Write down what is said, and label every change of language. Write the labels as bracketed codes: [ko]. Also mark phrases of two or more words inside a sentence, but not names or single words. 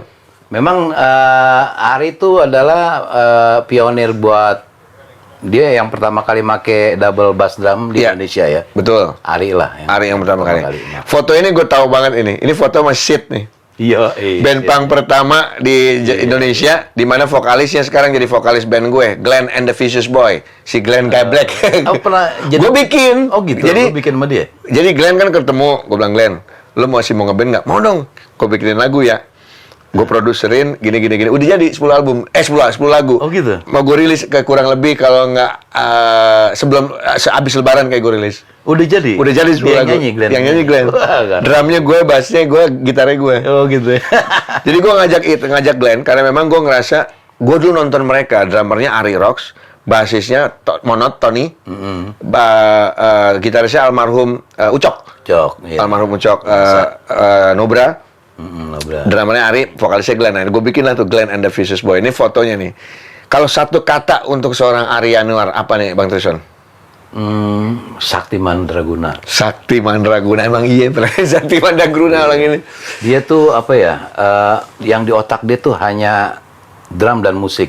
[id] Memang Ari itu adalah pionir buat dia yang pertama kali make [en] double bass drum [id] di Indonesia ya. Betul. Ari lah. Ari yang pertama kali. Foto ini gue tahu banget ini. Ini foto sama Shit nih. Iya, band punk pertama di Indonesia, di mana vokalisnya sekarang jadi vokalis band gue, Glenn and the Vicious Boy, si Glenn Guy Black. Pernah jadi? Gue bikin. Oh gitu. Jadi lu bikin sama dia. Jadi Glenn kan ketemu, gue bilang, Glenn, lu masih mau ngeband nggak? Mau dong. Gue bikinin lagu ya. Gue produserin gini. Udah jadi 10 album, 10 lagu. Oh gitu. Mau gue rilis ke kurang lebih kalau nggak sebelum abis Lebaran kayak gue rilis. Udah jadi? Udah jadi 10 lagu. Yang nyanyi Glenn. Drumnya gue, bassnya gue, gitarnya gue. Oh gitu ya. Jadi gue ngajak Glenn karena memang gue ngerasa, gue dulu nonton mereka, drummernya Ari Rox, bassisnya Monot Tony, gitarisnya almarhum Ucok. Iya. Almarhum Ucok Nobra. Drummernya Ari, vokalisnya Glenn. Nah, gue bikin lah tuh Glenn and the Vicious Boy. Ini fotonya nih. Kalau satu kata untuk seorang Ari Yanuar, apa nih Bang Trison? Sakti Mandraguna. Sakti Mandraguna, emang iya Sakti Mandraguna orang ini. Dia tuh apa ya? Yang di otak dia tuh hanya drum dan musik.